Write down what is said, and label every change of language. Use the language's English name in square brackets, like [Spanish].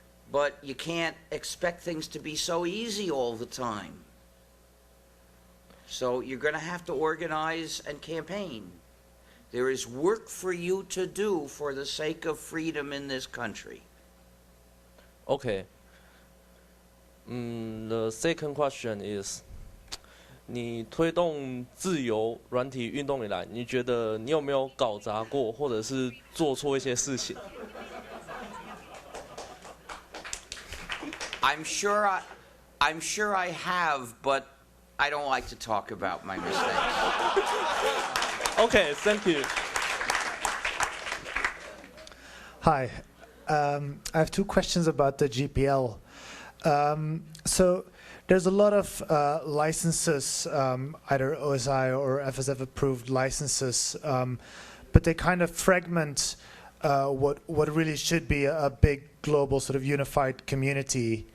[English] But you can't expect things to be so easy all the time. So you're going to have to organize and campaign. There is work for you to do for the sake of freedom in this country. Okay. The second question is, [Chinese] 你推动自由软体运动以来，你觉得你有没有搞砸过，或者是做错一些事情？ [English] I'm sure I have, but I don't like to talk about my mistakes. Okay, thank you. Hi. I have two questions about the GPL. So there's a lot of licenses, either OSI or FSF approved licenses, but they kind of fragment what really should be a big global sort of unified community.